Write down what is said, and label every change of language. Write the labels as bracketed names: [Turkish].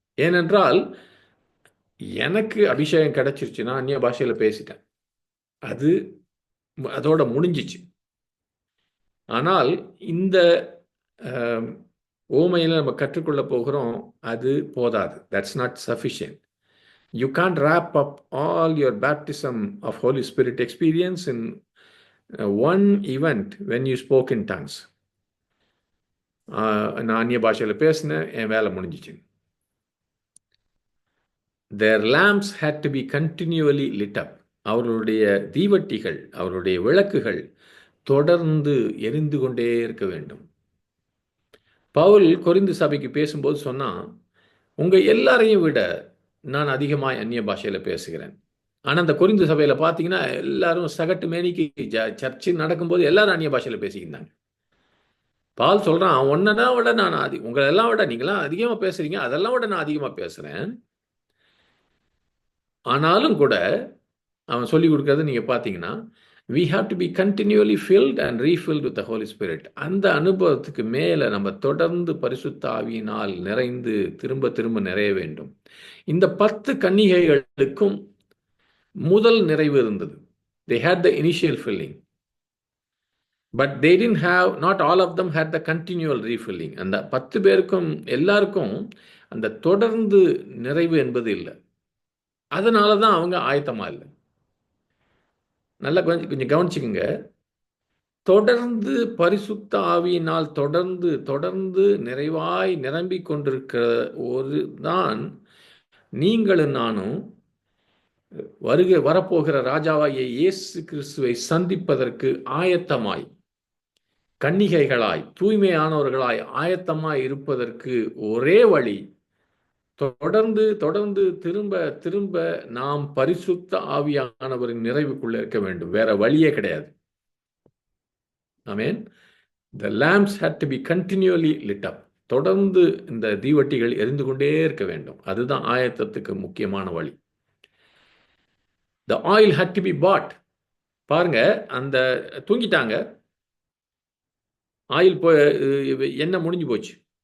[Tamil] ஏனென்றால் எனக்கு அபிஷேகம் கிடைச்சிருச்சுன்னா அந்நிய பாஷையில பேசிட்டேன், அதோட முடிஞ்சிச்சு. ஆனால் இந்த ஓமையில நம்ம கற்றுக்கொள்ள போகிறோம், அது போதாது. [English] That's not sufficient. You can't wrap up all your baptism of Holy Spirit experience in one event when you spoke in tongues. [Tamil] நான் அந்நிய பாஷையில் பேசினேன், என் வேலை முடிஞ்சிச்சு. [English] Their lamps had to be continually lit up. [Tamil] அவர்களுடைய தீவட்டிகள், அவருடைய விளக்குகள் தொடர்ந்து எரிந்து கொண்டே இருக்க வேண்டும். பவுல் கொரிந்து சபைக்கு பேசும்போது சொன்னா, உங்க எல்லாரையும் விட நான் அதிகமாக அந்நிய பாஷையில் பேசுகிறேன். ஆனால் அந்த கொரிந்து சபையில் பார்த்தீங்கன்னா எல்லாரும் சகட்டு மேனிக்கு சர்ச்சு நடக்கும்போது எல்லாரும் அந்நிய பாஷையில் பேசிக்கிட்டாங்க. பால் சொல்கிறான், ஒன்னா விட நான் உங்களெல்லாம் விட நீங்களாம் அதிகமாக பேசுறீங்க, அதெல்லாம் விட நான் அதிகமாக பேசுகிறேன். ஆனாலும் கூட அவன் சொல்லி கொடுக்கறது நீங்கள் பார்த்தீங்கன்னா, [English] we have to be continually filled and refilled with the Holy Spirit. [Tamil] அந்த அனுபவத்துக்கு மேலே நம்ம தொடர்ந்து பரிசுத்த ஆவியினால் நிறைந்து திரும்ப திரும்ப நிறைய வேண்டும். இந்த 10 கன்னிகைகளுக்கும் முதல் நிறைவு இருந்தது. [English] They had the initial filling. But they didn't have, not all of them had the continual refilling. [Tamil] அந்த 10 பேருக்கும் எல்லாருக்கும் அந்த தொடர்ந்து நிறைவு என்பது இல்லை. அதனால தான் அவங்க ஆயத்தமா இல்லை. நல்லா கொஞ்சம் கவனிச்சுக்கோங்க. தொடர்ந்து பரிசுத்த ஆவியினால் தொடர்ந்து நிறைவாய் நிரம்பிக் கொண்டிருக்கிற ஒரு தான் நீங்களும் நானும் வரப்போகிற ராஜாவாகிய இயேசு கிறிஸ்துவை சந்திப்பதற்கு ஆயத்தமாய், கன்னிகைகளாய், தூய்மையானவர்களாய் ஆயத்தமாய் இருப்பதற்கு ஒரே வழி, தொடர்ந்து திரும்ப நாம் பரிசுத்த ஆவியானவரின் நிறைவுக்குள்ள இருக்க வேண்டும். வேற வழியே கிடையாது. ஆமென். [English] The lamps had to be continually lit up. [Tamil] தொடர்ந்து இந்த தீவட்டிகள் எரிந்து கொண்டே இருக்க வேண்டும். அதுதான் ஆயத்தத்துக்கு முக்கியமான வழி. [English] The oil had to be bought. [Tamil] பாருங்க, அந்த தூங்கிட்டாங்க, ஆயில் எண்ணெய் முடிஞ்சு போச்சு.